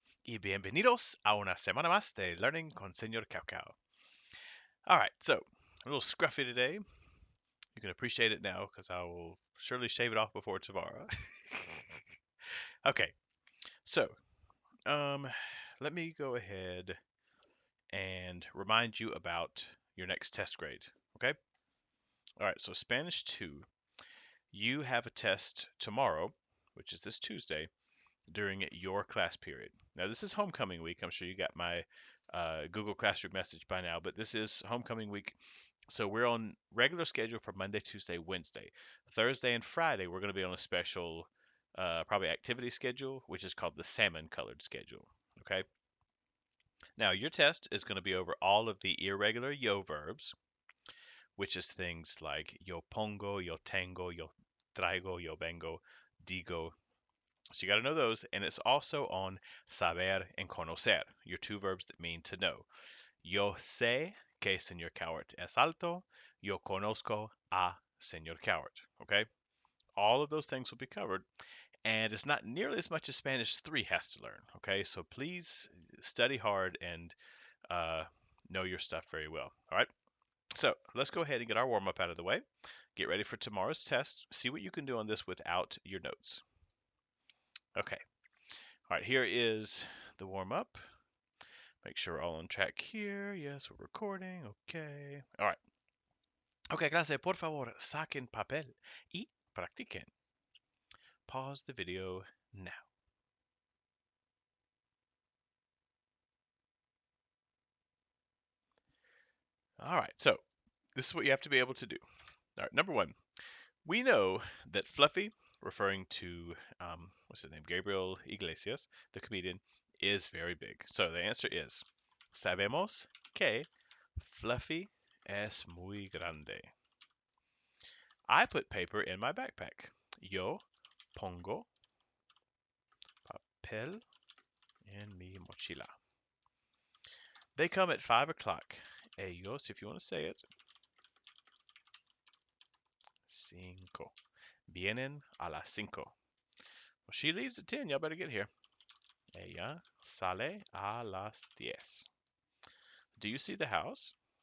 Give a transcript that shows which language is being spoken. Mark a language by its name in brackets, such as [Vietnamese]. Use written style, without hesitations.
[Spanish] Y bienvenidos a una semana más de Learning con Señor Cao. [English] All right, so a little scruffy today. You can appreciate it now because I will surely shave it off before tomorrow. Okay, so um, let me go ahead and remind you about your next test grade. Okay. All right, so Spanish 2, you have a test tomorrow, which is this Tuesday, during your class period. Now, this is homecoming week. I'm sure you got my Google Classroom message by now, but this is homecoming week. So we're on regular schedule for Monday, Tuesday, Wednesday. Thursday and Friday, we're going to be on a special, probably activity schedule, which is called the salmon colored schedule. Okay. Now, your test is going to be over all of the irregular yo verbs, which is things like [Spanish] yo pongo, yo tengo, yo traigo, yo vengo, digo, [English] so you got to know those, and it's also on saber and conocer, your two verbs that mean to know. [Spanish] Yo sé que señor Cowart es alto. Yo conozco a señor Cowart. [English] Okay, all of those things will be covered, and it's not nearly as much as Spanish 3 has to learn. Okay, so please study hard and uh, know your stuff very well. All right. So let's go ahead and get our warm up out of the way. Get ready for tomorrow's test. See what you can do on this without your notes. Okay. All right, here is the warm up. Make sure we're all on track here. Yes, we're recording. Okay. All right. Okay, [Spanish] clase, por favor, saquen papel y practiquen. [English] Pause the video now. All right, so this is what you have to be able to do. All right, number one, we know that Fluffy, referring to, what's his name, Gabriel Iglesias, the comedian, is very big. So the answer is, [Spanish] sabemos que Fluffy es muy grande. [English] I put paper in my backpack. [Spanish] Yo pongo papel en mi mochila. [English] They come at 5 o'clock. Ellos, if you want to say it. [Spanish] Cinco. Vienen a las 5. [English] Well, she leaves at 10. Y'all better get here. [Spanish] Ella sale a las 10. [English] Do you see the house?